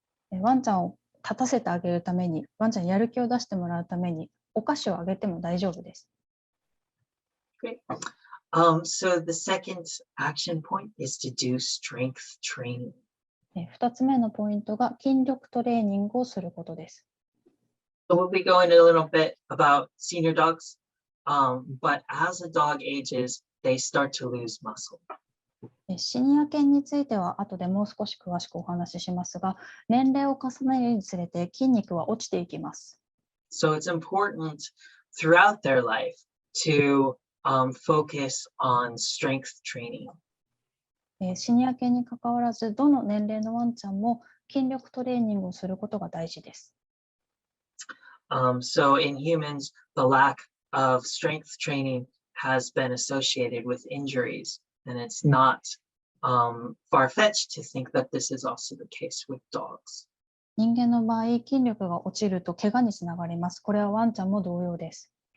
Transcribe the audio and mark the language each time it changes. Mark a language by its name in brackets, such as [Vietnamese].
[Japanese] ワンちゃんを立たせてあげるために、ワンちゃんにやる気を出してもらうために、お菓子をあげても大丈夫です。 [English] Great. So the second action point is to do strength training. [Japanese] 2つ目のポイントが筋力トレーニングをすることです。 [English] So we'll be going a little bit about senior dogs, but as a dog ages, they start to lose muscle. [Japanese] シニア犬については後でもう少し詳しくお話ししますが、年齢を重ねるにつれて筋肉は落ちていきます。 [English] So it's important throughout their life to focus on strength training. [Japanese] シニア犬に関わらず、どの年齢のワンちゃんも筋力トレーニングをすることが大事です。 [English] So in humans, the lack of strength training has been associated with injuries, and it's not far-fetched to think that this is also the case with dogs. [Japanese] 人間の場合、筋力が落ちると怪我につながります。これはワンちゃんも同様です。